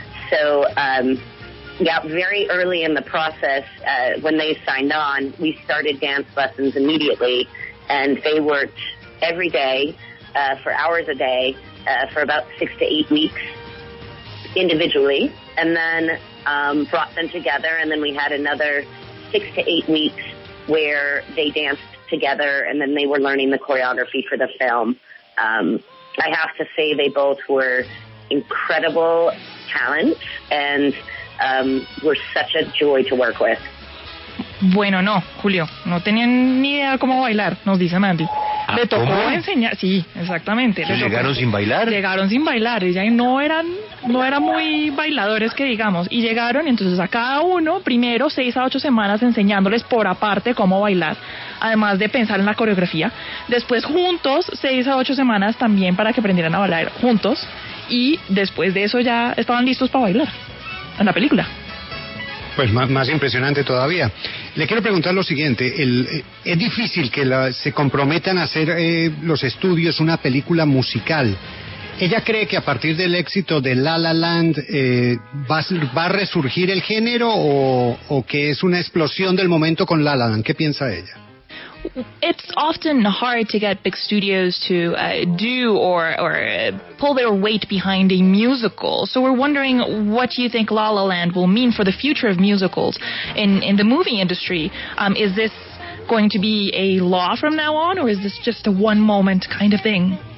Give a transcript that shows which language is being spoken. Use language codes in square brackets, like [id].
[en] So, very early in the process, when they signed on, we started dance lessons immediately, and they worked every day for hours a day for about 6 to 8 weeks individually, and then brought them together, and then we had another 6 to 8 weeks where they danced together, and then they were learning the choreography for the film. I have to say they both were incredible talents, and were such a joy to work with. [es] Bueno, no, Julio, no tenían ni idea cómo bailar, nos dice Mandy. Le tocó enseñar, sí, exactamente. ¿Llegaron sin bailar? Llegaron sin bailar, ella no eran muy bailadores que digamos, y llegaron, entonces a cada uno, primero 6 a 8 semanas enseñándoles por aparte cómo bailar, además de pensar en la coreografía, después juntos 6 a 8 semanas también para que aprendieran a bailar juntos, y después de eso ya estaban listos para bailar en la película. Pues más impresionante todavía. Le quiero preguntar lo siguiente, es difícil que se comprometan a hacer los estudios una película musical. ¿Ella cree que a partir del éxito de La La Land va a resurgir el género o que es una explosión del momento con La La Land? ¿Qué piensa ella? [en] It's often hard to get big studios to do or pull their weight behind a musical. So we're wondering what you think La La Land will mean for the future of musicals in the movie industry. Is this going to be a law from now on, or is this just a one moment kind of thing?